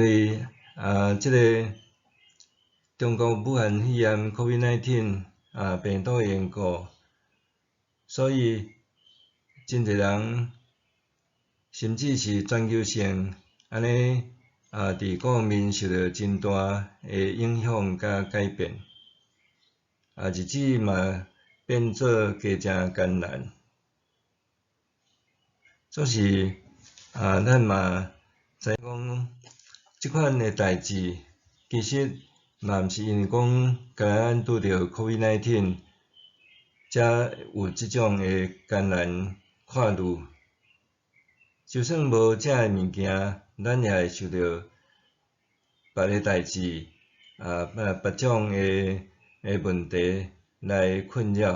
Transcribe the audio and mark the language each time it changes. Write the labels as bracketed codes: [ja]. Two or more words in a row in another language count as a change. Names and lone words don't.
[nan] 为即个中国武汉肺炎 COVID-19 病毒的缘故，所以真侪人甚至是全球性安尼伫各方面受到真大的影响甲改变，日子嘛变做加诚艰难。总是咱嘛知讲，即款的代志其实嘛毋是因为讲甲咱拄着 COVID-19 才有即种的艰难跨入。就算无遮个物件，咱也会受到别个代志别种的问题来困扰。